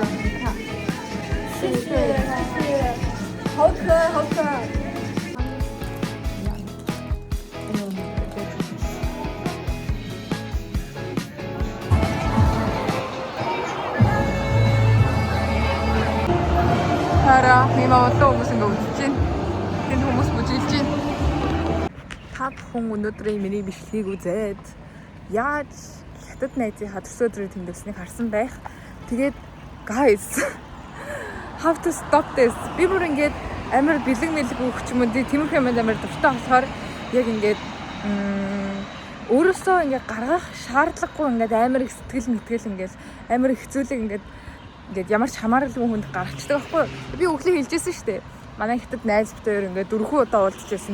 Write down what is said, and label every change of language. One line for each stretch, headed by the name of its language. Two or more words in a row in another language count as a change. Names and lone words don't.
Chinese: 你看，谢谢，好可爱，好可爱。
Mongolian: Хараа, ийм авалтаа хүмүүс ингэ үзэж байна. Энэ хүмүүс бүжиглж байна. Та бүхэн өнөөдрийн миний бичлэгийг үзээд яаж хятад найзынхаа төрсөн өдрийн тэмдэглэснийг харсан байх.
English: Тэгээд guys have to stop this.
Mongolian: Би бүр ингээд амар бэлэг өгч юм уу тиймэрхүү юм амар дуртай болохоор яг ингээд өөрөөсөө ингээд гаргах шаардлагагүй ингээд амар их сэтгэл ингээд амар их хэцүүлэг ингээд ямар ч хамааралгүй хүнд гаргацдаг байхгүй. Би өглөө хэлжсэн шүү дээ. Манай хятад найз битээр ингээд 4 удаа уулзчихсан.